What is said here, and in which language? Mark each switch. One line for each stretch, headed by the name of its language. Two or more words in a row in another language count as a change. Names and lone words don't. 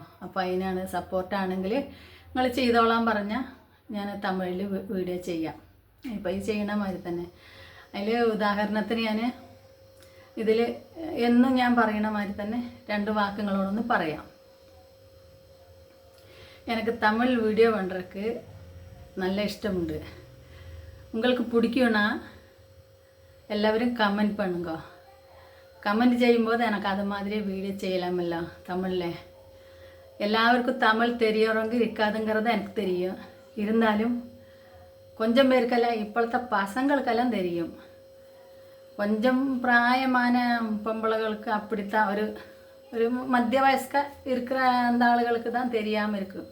Malayalam: അപ്പോൾ അതിനാണ് സപ്പോർട്ടാണെങ്കിൽ നിങ്ങൾ ചെയ്തോളാൻ പറഞ്ഞാൽ ഞാൻ തമിഴിൽ വീഡിയോ ചെയ്യാം. ഇപ്പോൾ ഈ ചെയ്യണ മാതിരി തന്നെ. അതിൽ ഉദാഹരണത്തിന് ഞാൻ ഇതിൽ എന്നും ഞാൻ പറയണ മാതിരി തന്നെ 2 വാക്കുകളോടൊന്ന് പറയാം. എനിക്ക് തമിഴ് വീഡിയോ பண்ணுறதுக்கு നല്ല ഇഷ്ടമുണ്ട്.
Tamil: உங்களுக்கு பிடிக்கும்னா
Malayalam: എല്ലാവരും കമൻറ്റ്
Tamil: பண்ணுங்க. கமெண்ட் செய்யும்போது எனக்கு அது மாதிரி வீடியோ செய்யலாமில்ல தமிழில். எல்லாருக்கும் தமிழ் தெரியறவங்க இருக்காதுங்கிறது எனக்கு தெரியும். இருந்தாலும் கொஞ்சம் பேருக்கெல்லாம் இப்போത്തെ பசங்களுக்கெல்லாம் தெரியும். கொஞ்சம் பிராயமான பொம்பளைகளுக்கு அப்படித்தான், ஒரு மத்திய வயஸ்க இருக்கிற அந்த ஆளுகளுக்கு தான் தெரியாமல் இருக்கும்.